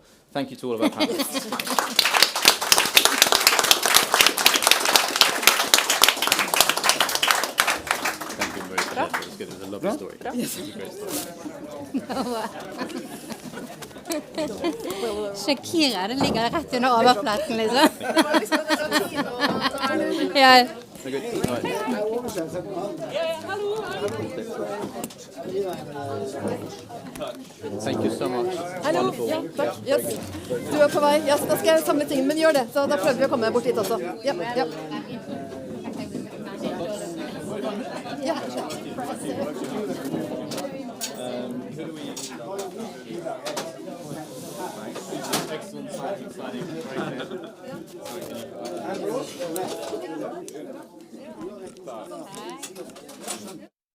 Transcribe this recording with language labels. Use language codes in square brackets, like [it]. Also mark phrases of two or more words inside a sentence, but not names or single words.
[en] Thank you to all of our panelists. Thank you very much. It was good. It was a lovely story. Yes. It was a great story. [no] Shakira, den ligger rett under overflaten, liksom. Ja. [en] Okay. Right. Thank you so much. [no] Hallo, [en] Wonderful. [no] ja, takk. Yes. Du er på vei. Yes, da skal jeg samle ting, men gjør det. Så da prøver vi å komme bort dit også. Ja, ja. Ja. [en] Excellent, exciting.